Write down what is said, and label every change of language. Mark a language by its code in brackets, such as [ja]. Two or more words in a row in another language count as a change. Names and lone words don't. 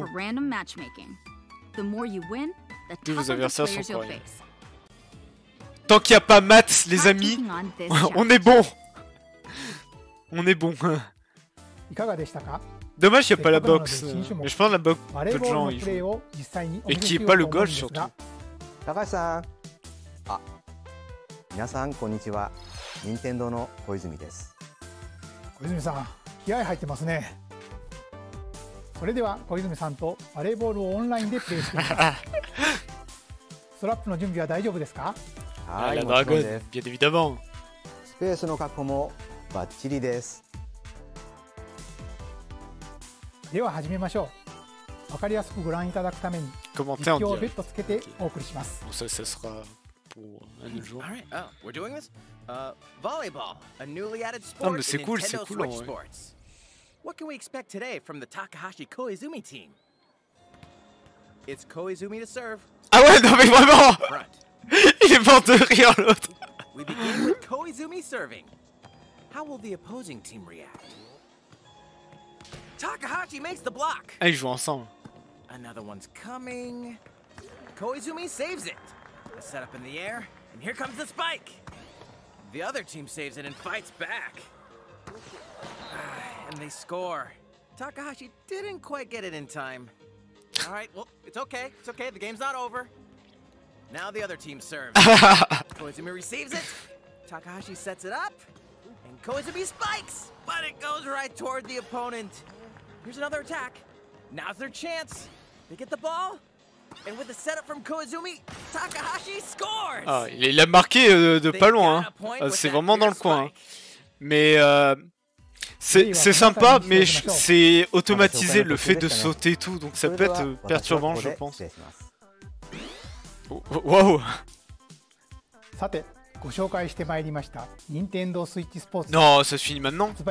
[en] For random matchmaking. The more you win, the tougher the players you'll face. [fr] Tant qu'il n'y a pas maths, les amis, on est bon. On est bon. Dommage qu'il n'y a pas la boxe. Mais je pense que la boxe, peu de gens y jouent. Et qu'il n'y ait pas le golf surtout. [ja] 高橋さん。あ、皆さんこんにちは。任天堂の小泉です。小泉さん、気合入ってますね。それでは小泉さんとバレーボールをオンラインでプレーしてみます。ストラップの準備は大丈夫ですか？はい、もちろんです。 [fr] bien évidemment。 [ja] スペースの確保もバッチリです。では始めましょう。わかりやすくご覧いただくために実況を別途つけてお送りします。 [fr] Ça sera pour un autre jour. [en] All right, we're doing this. Volleyball, a newly added sport in Nintendo Switch Sports. What can we expect today from the Takahashi Koizumi team? It's Koizumi to serve. [fr] Ah ouais, non mais vraiment. Il est mort de rire l'autre. [en] We begin with Koizumi serving. How will the opposing team react? Takahashi makes the block. [fr] Ah, ils jouent ensemble. [en] Another one's coming. Koizumi saves it. A setup in the air, and here comes the spike. The other team saves it and fights back. And they score. Takahashi didn't quite get it in time. All right, well, it's okay. It's okay. The game's not over. Now the other team serves. Koizumi receives it. Takahashi sets it up. And Koizumi spikes. But it goes right toward the opponent. Here's another attack. Now's their chance. They get the ball. And with the setup from Koizumi, Takahashi scores. [fr] Ah, il a marqué de pas loin. Hein. C'est vraiment dans le coin. Hein. Mais c'est sympa, mais c'est automatisé le fait de sauter et tout. Donc ça peut être perturbant, je pense. Waouh! Non, ça se finit maintenant.